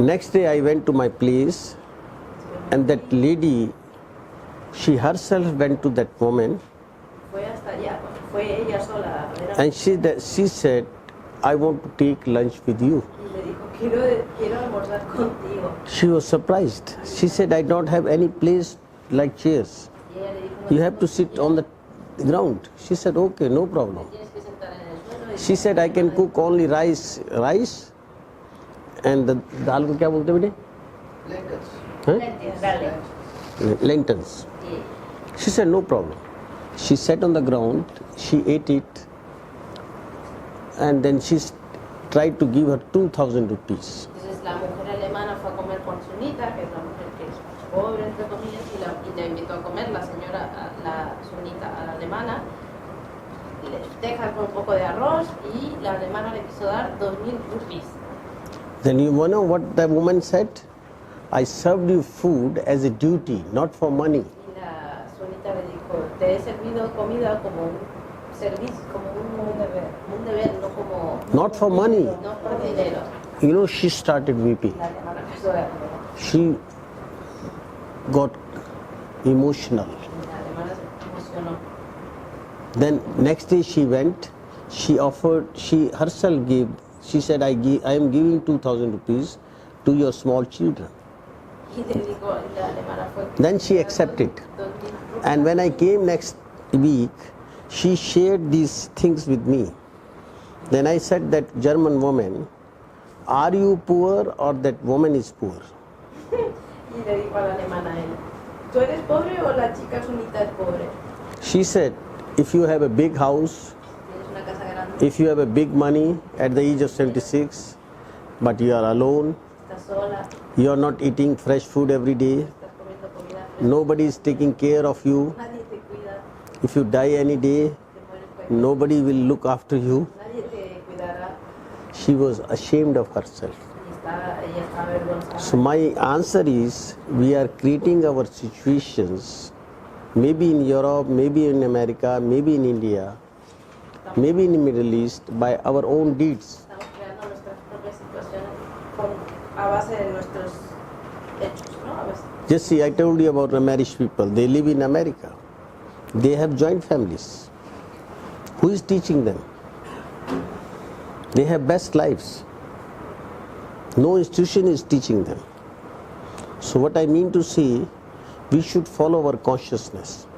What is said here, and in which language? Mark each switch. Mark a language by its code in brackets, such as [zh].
[en] Next day I went to my place and that lady, she herself went to that woman [es] Fue hasta allá, fue ella sola. [en] and she said, I want to take lunch with you. [es] Y le dijo, quiero almorzar contigo. [en] She was surprised. She said, I don't have any place like chairs. [es] Y ella le dijo, no [en] You have to sit on the ground. She said, okay, no problem. [es] tienes que sentar en el suelo. Y [en] She said, I can cook only rice and the dal [hi] ko kya bolte bete? [en] Huh? dale. Lentils. [es] Y [en] She said, no problem. She sat on the ground, she ate it, and then she tried to give her 2,000 rupees. [es] entonces la mujer alemana fue a comer con Sunita, que es la mujer que es pobre, entre comillas, y la invitó a comer la señora, la Sunita, a la alemana. Lentejas con un poco de arroz y la alemana le quiso dar 2.000 rupees. [en] Then you know what the woman said? I served you food as a duty, not for money. [es] Y la Sunita le dijo, te he servido comida como un servicio, como un deber, no como... [en] Not for money. [es] No por dinero. [en] You know, she started weeping. [es] La alemana empezó a llorar. [en] She got emotional. [es] La alemana se emocionó. [en] Then next day she went, she herself gave, she said, I am giving 2,000 rupees to your small children. [es] Y le dijo, la alemana fue. [en] Then she accepted. And when I came next week, she shared these things with me. Then I said, that German woman, are you poor or that woman is poor? [es] Y le dijo a la alemana a él, ¿tú eres pobre o la chica solita es pobre? [en] She said, if you have a big house, [es] Tienes una casa grande, [en] if you have a big money at the age of 76, but you are alone, [es] estás sola, [en] you are not eating fresh food every day, [es] estás comiendo comida fresca, [en] nobody is taking care of you, [es] nadie te cuida, [en] if you die any day, [es] te mueres pues, [en] nobody will look after you. [es] nadie te cuidará. [en] She was ashamed of herself. [es] Y ella está avergonzada. [en] So my answer is, we are creating our situations, maybe in Europe, maybe in America, maybe in India, maybe in the Middle East, by our own deeds. [es] Estamos creando nuestras propias situaciones a base de nuestros hechos, ¿no? A veces. [en] Just see, I told you about the married people. They live in America. They have joint families. Who is teaching them? They have best lives. No institution is teaching them. So what I mean to say, we should follow our consciousness.